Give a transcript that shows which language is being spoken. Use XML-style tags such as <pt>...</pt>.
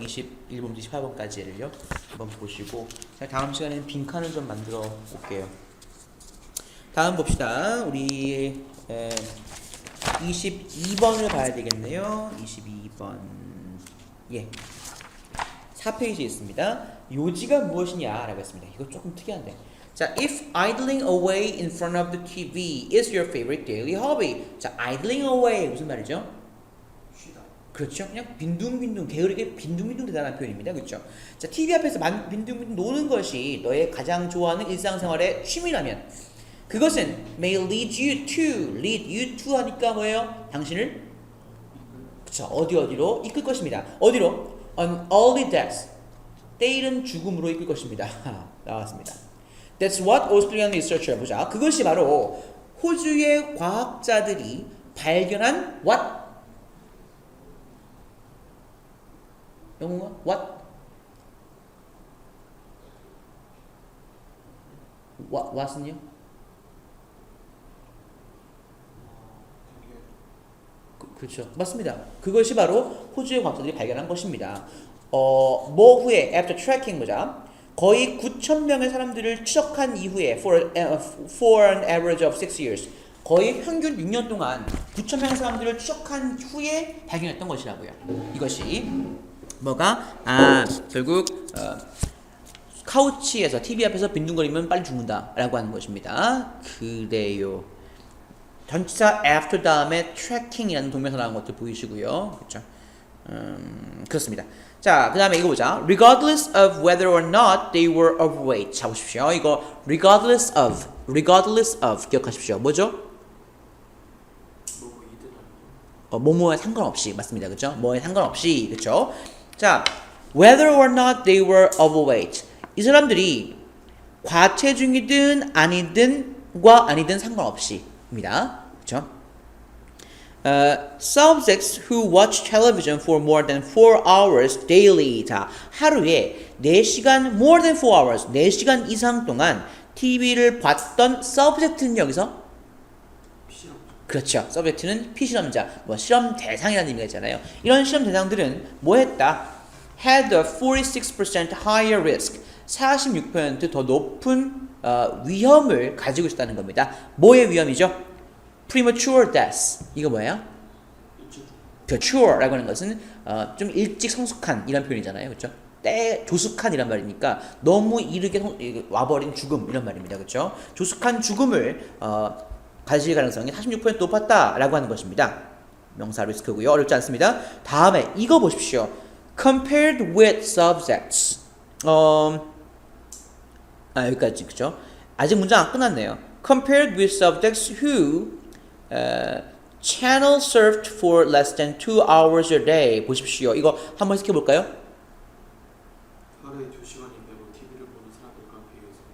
<ko>21번부터 28번까지를요. 한번 보시고 다음 시간에는 빈칸을 좀 만들어 볼게요. 다음 봅시다. 우리 22번을 봐야 되겠네요. 22번. 예. 4페이지에 있습니다. 요지가 무엇이냐라고 했습니다. 이거 조금 특이한데.</ko> <en>자, if idling away in front of the TV is your favorite daily hobby.</en> <ko>자, idling away 무슨 말이죠? 쉬다. 그렇죠. 그냥 빈둥빈둥 게으르게 빈둥빈둥 대단한 표현입니다. 그렇죠. 자, TV 앞에서 빈둥빈둥 노는 것이 너의 가장 좋아하는 일상생활의 취미라면 그것은</ko> <en>may lead you to</en> <ko>하니까 뭐예요? 당신을 그렇죠. 어디로 이끌 것입니다. 어디로?</ko> <en>An early death.</en> <ko>때이른 죽음으로 이끌 것입니다. 나왔습니다.</ko> <en>That's what Australian researcher</en> <ko>보자. 그것이 바로 호주의 과학자들이 발견한 what? 영어가 what? what은요? 그렇죠. 맞습니다. 그것이 바로 호주의 과학자들이 발견한 것입니다. 뭐 후에</ko> <en>after tracking</en> <ko>보자. 거의 9,000명의 사람들을 추적한 이후에</ko> <en>for an average of 6 years.</en> <ko>거의 평균 6년 동안 9,000명의 사람들을 추적한 후에 발견했던 것이라고요. 이것이 뭐가 결국 카우치에서 TV 앞에서 빈둥거리면 빨리 죽는다라고 하는 것입니다. 그래요. 전치사 after 다음에 tracking이라는 동명사 나온 것들 보이시고요. 그렇죠? 그렇습니다. 자, 그 다음에 이거 보자.</ko> <en>Regardless of whether or not they were overweight.</en> <ko>자, 보십시오. 이거 regardless of 기억하십시오. 뭐죠? 뭐뭐에 상관없이 맞습니다. 그렇죠? 뭐에 상관없이 그렇죠?</ko> <en>자, whether or not they were overweight.</en> <ko>이 사람들이 과체중이든 아니든과 아니든 상관없이입니다. 그렇죠?</ko> <en>Subjects who watch television for more than 4 hours daily.</en> <ko>자, 하루에 4시간</ko> <en>more than 4 hours</en> <ko>4시간 이상 동안 TV를 봤던 subject는 여기서 실험. 그렇죠. subject는 피실험자, 뭐 실험 대상이라는 의미가 있잖아요. 이런 실험 대상들은 뭐 했다?</ko> <en>Had a 46% higher risk.</en> <ko>46% 더 높은 위험을 가지고 있다는 겁니다. 뭐의 위험이죠? premature death. 이거 뭐예요? premature라고 하는 것은 좀 일찍 성숙한 이런 표현이잖아요. 그렇죠? 조숙한 이란 말이니까 너무 이르게 와버린 죽음 이런 말입니다. 그렇죠? 조숙한 죽음을 가질 가능성이 46% 높았다라고 하는 것입니다. 명사 리스크고요. 어렵지 않습니다. 다음에 이거 보십시오.</ko> <en>compared with subjects.</en> <ko>여기까지 그렇죠? 아직 문장 안 끝났네요.</ko> <en>compared with subjects who channel surfed for less than 2 hours a day.</en> <ko>보십시오. 이거 한번 시켜볼까요? 하루에 2시간인데 뭐 TV를 보는 사람들과 비교해서.</ko>